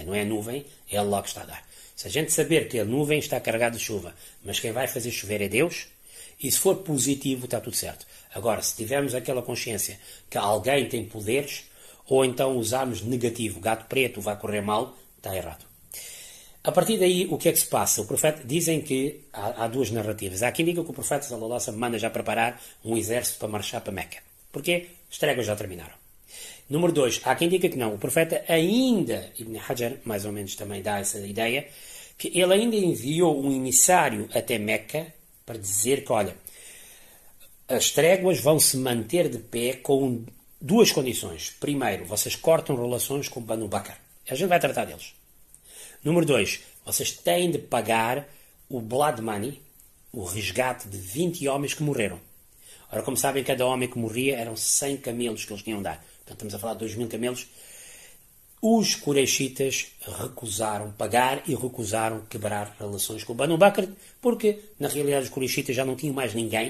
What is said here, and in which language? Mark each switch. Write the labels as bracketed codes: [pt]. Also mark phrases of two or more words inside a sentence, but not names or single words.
[pt] Não é a nuvem, é Allah que está a dar. Se a gente saber que a nuvem está carregada de chuva, mas quem vai fazer chover é Deus, e se for positivo está tudo certo. Agora, se tivermos aquela consciência que alguém tem poderes, ou então usarmos negativo, gato preto vai correr mal, está errado. A partir daí, o que é que se passa? O profeta, dizem que há duas narrativas. Há quem diga que o profeta [ar] صلى الله عليه وسلم [pt] manda já preparar um exército para marchar para Meca. Porquê? As tréguas já terminaram. Número 2, há quem diga que não. O profeta ainda, Ibn Hajar mais ou menos também dá essa ideia, que ele ainda enviou um emissário até Meca para dizer que, olha, as tréguas vão se manter de pé com duas condições. Primeiro, vocês cortam relações com Banu Bakr. A gente vai tratar deles. Número 2, vocês têm de pagar o [en] blood money, [pt] o resgate de 20 homens que morreram. Ora, como sabem, cada homem que morria eram 100 camelos que eles tinham de dar. Portanto, estamos a falar de 2.000 camelos. Os Quraishitas recusaram pagar e recusaram quebrar relações com o Banu Bakr, porque, na realidade, os Quraishitas já não tinham mais ninguém.